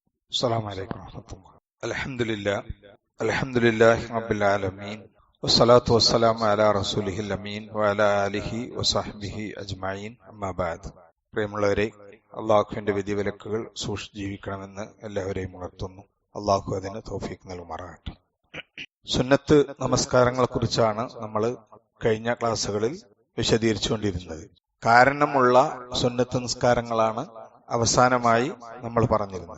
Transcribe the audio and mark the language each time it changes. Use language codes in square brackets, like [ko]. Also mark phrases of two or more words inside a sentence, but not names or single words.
[ar] السلام عليكم ورحمة الله. الحمد لله رب العالمين والصلاة والسلام على رسوله الأمين وعلى آله وصحبه أجمعين أما بعد. [ml] പ്രിയമുള്ളവരെ, അള്ളാഹുവിന്റെ വിധിവിലക്കുകൾ സൂക്ഷിച്ച് ജീവിക്കണമെന്ന് എല്ലാവരെയും ഉണർത്തുന്നു. അള്ളാഹു അതിന് തൗഫീഖ് നൽകുമാറാകട്ടെ. സുന്നത്ത് നമസ്കാരങ്ങളെ കുറിച്ചാണ് നമ്മൾ കഴിഞ്ഞ ക്ലാസ്സുകളിൽ വിശദീകരിച്ചുകൊണ്ടിരുന്നത്. കാരണമുള്ള സുന്നത്ത് നിസ്കാരങ്ങളാണ് അവസാനമായി നമ്മൾ പറഞ്ഞിരുന്നത്.